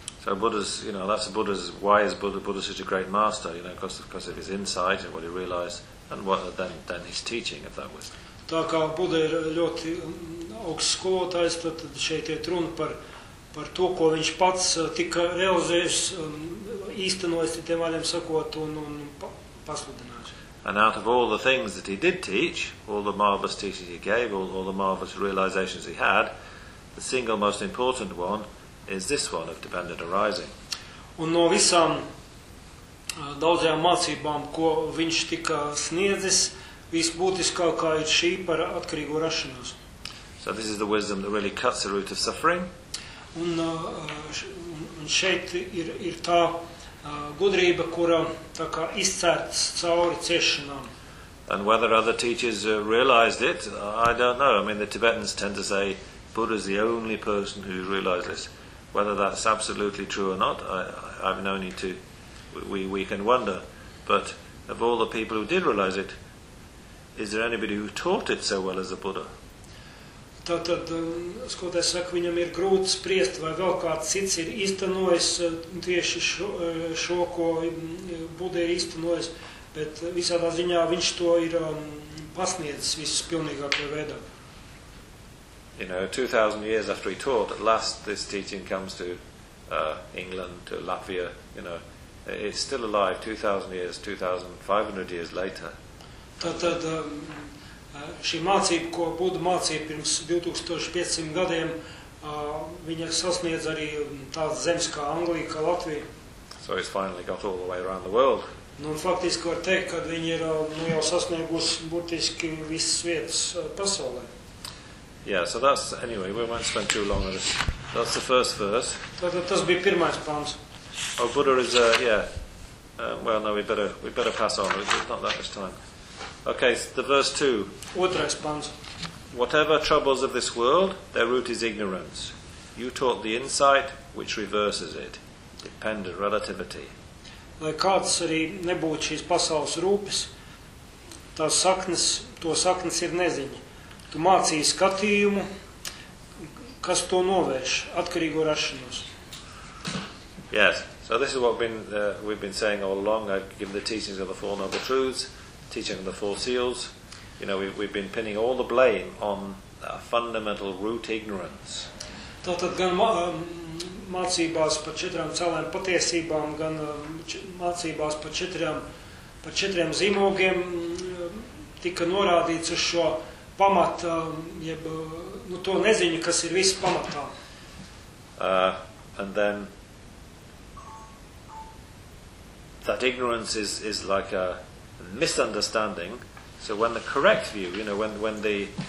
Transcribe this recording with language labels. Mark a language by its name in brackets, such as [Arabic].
[English] So Buddha's, you know, that's Buddha's, why is Buddha such a great master, you know, because of his insight and what he realized and what then his teaching of that was. [Latvian] Tā kā Buddha ir ļoti augsts skolotājs, tad šeit iet runa par to, ko viņš pats tika realizējis, īstenojis, tiem vārdiem sakot, un pasludinājis. [English] And out of all the things that he did teach, all the marvelous teachings he gave, all the marvelous realizations he had, the single most important one is this one of dependent arising. [Latvian] Un no visām daudzajām mācībām, ko viņš tika sniedzis, visbūtiskākā ir šī par atkarīgo rašanos. [English] So this is the wisdom that really cuts the root of suffering. [Latvian] Un šeit ir tā gudrība, kura tā kā izcērts cauri ciešanām. [English] And whether other teachers realized it, I don't know. I mean, the Tibetans tend to say Buddha is the only person who realized this. Whether that's absolutely true or not, I've no need to, we can wonder. But of all the people who did realize it, is there anybody who taught it so well as the Buddha? [Latvian] Tātad, skolotājs saka, viņam ir grūti spriest, vai vēl kāds cits ir īstenojis tieši šo, ko Buddha ir īstenojis, bet visādā ziņā viņš to ir pasniedzis visus pilnīgākajā veidā. [English] You know, 2000 years after he taught, at last this teaching comes to England, to Latvia, you know, it's still alive 2000 years, 2500 years later. [Latvian] Tātad, šī mācība, ko Buddha mācīja pirms 2500 gadiem, viņa sasniedz arī tādas zemes kā Anglija, kā Latvija. [English] So it's finally got all the way around the world. [Latvian] Nu, faktiski var teikt, ka viņa ir nu, jau sasniegusi būtiski visas vietas pasaulē. [English] Yeah, so that's, anyway, we won't spend too long on this. That's the first verse. [Latvian] Tātad tas bija pirmais pāns. [English] Oh, Buddha is, well, no, we better pass on, it's not that much time. Okay, the verse 2. [Latvian] Otrais pāns. [English] Whatever troubles of this world, their root is ignorance. You taught the insight which reverses it. Dependent relativity. [Latvian] Lai kāds arī nebūtu šīs pasaules rūpes, tās saknes, to saknes ir neziņa. Tu mācīji skatījumu, kas to novērš, atkarīgo rašanos. [English] Yes, so this is what we've been saying all along. I give the teachings of the Four Noble Truths. Teaching the Four Seals, you know, we've been pinning all the blame on a fundamental root ignorance. [Latvian] Tātad gan mācībās par četrām cēlēm patiesībām, gan mācībās par četriem zīmogiem tika norādīts uz šo pamatu, jeb nu, to neziņu, kas ir viss pamatā. [English] And then that ignorance is like a misunderstanding. So when the correct view, you know, when the